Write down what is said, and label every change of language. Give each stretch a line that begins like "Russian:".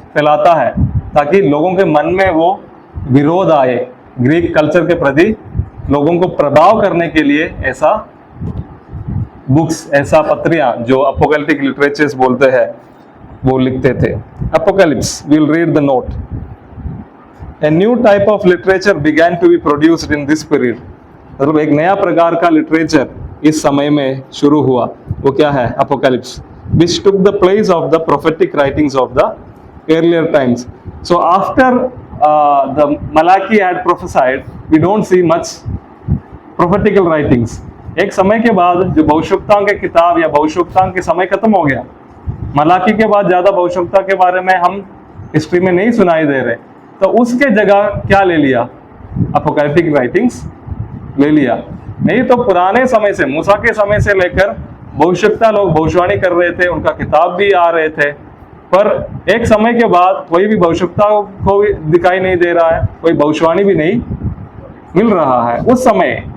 Hindi: फैलाता है, ताकि लोगों के मन में वो विरोध आए। ग्रीक कल्चर के प्रति लोगों को प्रभाव करने के लिए ऐसा बुक्स, ऐसा पत्रियां जो अपोकैलिप्टिक लिटरेचर्स बोलते हैं वो लिखते थे।
English: Apocalypse, we will read the note. A new type of literature began to be produced in this period.
Hindi: मतलब एक नया प्रकार का लिटरेचर इस समय में शुरू हुआ। वो क्या है?
English: Apocalypse, which took the place of the prophetic writings of the earlier times. So after the Malachi had prophesied, we don't see much prophetical writings.
Hindi: एक समय के बाद जो भविष्यवक्ताओं के किताब या भविष्यवक्ताओं के समय खत्म हो गया। मलाकी के बाद ज्यादा भविष्यवक्ता के बारे में हम हिस्ट्री में नहीं सुनाई दे रहे, तो उसके जगह क्या ले लिया? अपोकैलिप्टिक राइटिंग्स ले लिया। नहीं तो पुराने समय से, मूसा के समय से लेकर भविष्यवक्ता लोग भविष्यवाणी कर रहे थे, उनका किताब भी आ रहे थे, पर एक समय के बाद कोई भी भविष्यवक्ता को भी दिखाई नहीं दे रहा है, कोई भविष्यवाणी भी नहीं मिल रहा है उस समय।